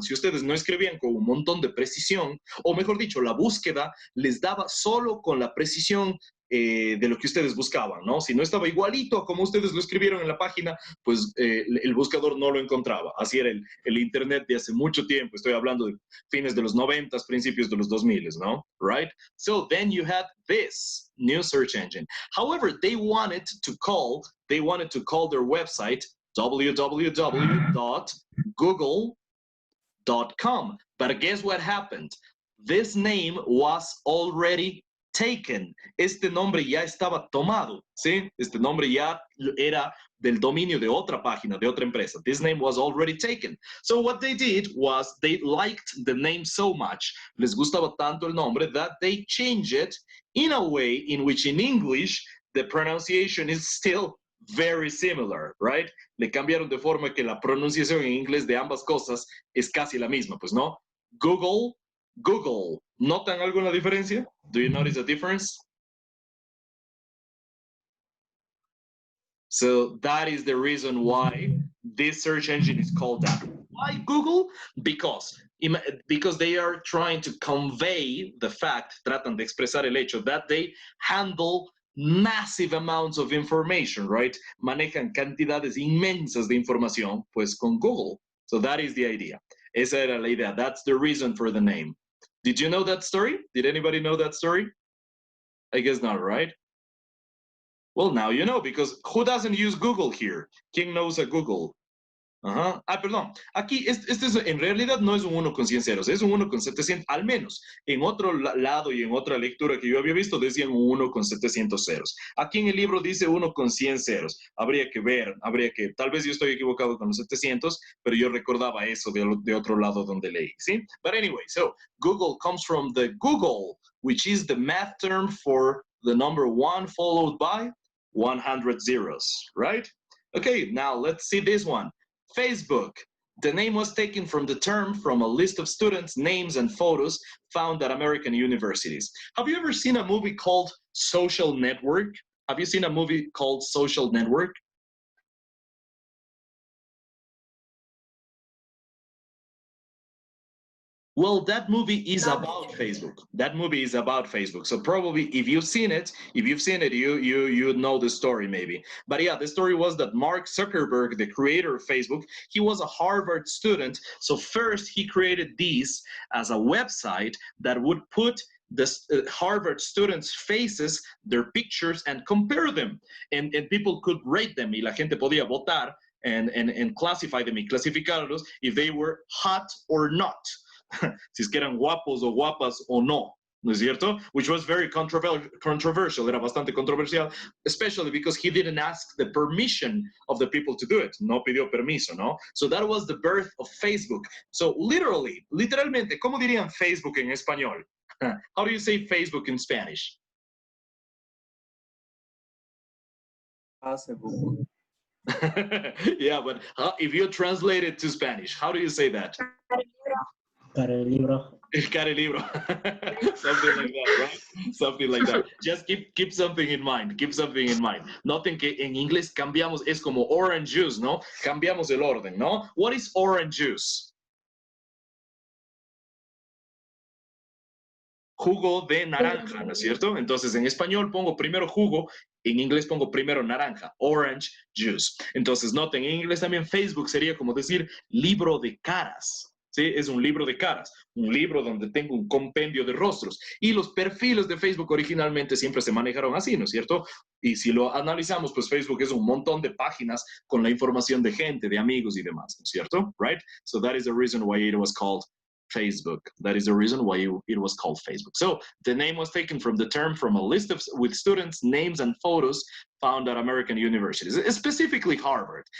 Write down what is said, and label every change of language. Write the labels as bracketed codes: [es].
[es] Si ustedes no escribían con un montón de precisión, o mejor dicho, la búsqueda les daba solo con la precisión de lo que ustedes buscaban, ¿no? Si no estaba igualito como ustedes lo escribieron en la página, pues el buscador no lo encontraba. Así era el Internet de hace mucho tiempo. Estoy hablando de fines de los 90, principios de los 2000, ¿no? [en] Right? So then you had this new search engine. However, they wanted to call their website www.google.com. But guess what happened? This name was already taken. [es] Este nombre ya estaba tomado, ¿sí? Este nombre ya era del dominio de otra página, de otra empresa. [en] This name was already taken. So what they did was they liked the name so much, [es] les gustaba tanto el nombre, [en] that they changed it in a way in which in English the pronunciation is still very similar, right? [es] Le cambiaron de forma que la pronunciación en inglés de ambas cosas es casi la misma, pues no. Google. ¿Notan alguna diferencia? [en] Do you notice a difference? So that is the reason why this search engine is called that. Why Google? Because they are trying to convey the fact, [es] tratan de expresar el hecho [en] that they handle massive amounts of information, right? [es] Manejan cantidades inmensas de información, pues con Google. [en] So that is the idea. [es] Esa era la idea. [en] That's the reason for the name. Did you know that story? Did anybody know that story? I guess not, right? Well, now you know, because who doesn't use Google here? [es] ¿Quién no usa Google? Perdón. Aquí, en realidad no es un 1 con 100 ceros, es un 1 con 700, al menos. En otro lado y en otra lectura que yo había visto, decían un 1 con 700 ceros. Aquí en el libro dice 1 con 100 ceros. Habría que ver, tal vez yo estoy equivocado con los 700, pero yo recordaba eso de otro lado donde leí, ¿sí? [en] But anyway, so Google comes from the Google, which is the math term for the number 1 followed by 100 zeros, right? Okay, now let's see this one. Facebook. The name was taken from the term from a list of students' names and photos found at American universities. Have you ever seen a movie called Social Network? Have you seen a movie called Social Network? Well, that movie is about Facebook. That movie is about Facebook. So probably if you've seen it, you know the story maybe. But yeah, the story was that Mark Zuckerberg, the creator of Facebook, he was a Harvard student. So first he created these as a website that would put the Harvard students' faces, their pictures, and compare them. And people could rate them. [es] Y la gente podía votar [en] and classify them [es] y clasificarlos [en] if they were hot or not. [es] Si es que eran guapos o guapas o no, ¿no es cierto? [en] Which was very controversial, [es] era bastante controversial, [en] especially because he didn't ask the permission of the people to do it. [es] No pidió permiso, ¿no? [en] So that was the birth of Facebook. [es] So literalmente, ¿cómo dirían Facebook en español? [en] How do you say Facebook in Spanish? Facebook. Yeah, but if you translate it to Spanish, how do you say that? [es] Cara el libro. Cara el libro. [en] Something like that, right? Something like that. Just keep something in mind. Keep something in mind. [es] Noten que en inglés cambiamos, es como orange juice, ¿no? Cambiamos el orden, ¿no? [en] What is orange juice? [es] Jugo de naranja, ¿no es cierto? Entonces en español pongo primero jugo, en inglés pongo primero naranja, orange juice. Entonces noten, en inglés también Facebook sería como decir libro de caras. ¿Sí? Es un libro de caras, un libro donde tengo un compendio de rostros. Y los perfiles de Facebook originalmente siempre se manejaron así, ¿no es cierto? Y si lo analizamos, pues Facebook es un montón de páginas con la información de gente, de amigos y demás, ¿no es cierto? [en] Right? So that is the reason why it was called Facebook. That is the reason why it was called Facebook. So the name was taken from the term from a list with students' names and photos found at American universities, specifically Harvard.